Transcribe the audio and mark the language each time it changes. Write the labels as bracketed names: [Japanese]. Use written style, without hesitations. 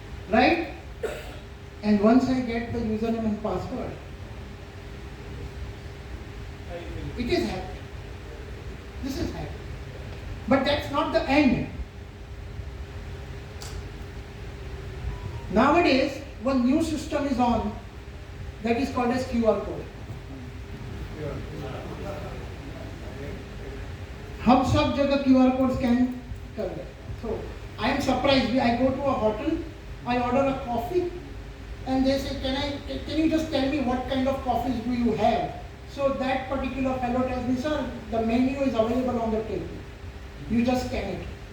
[English] Right? And once I get the username and password, it is hacked. This is hacked. But that's not the end. Nowadays, one new system is on that is called as QR code. [Hindi] हम सब जगह QR code scan कर रहे हैं. [English] So I am surprised. I go to a hotel, I order a coffee, and they say, can you just tell me what kind of coffees do you have? So that particular fellow tells me, sir, the menu is available on the table. You just scan it.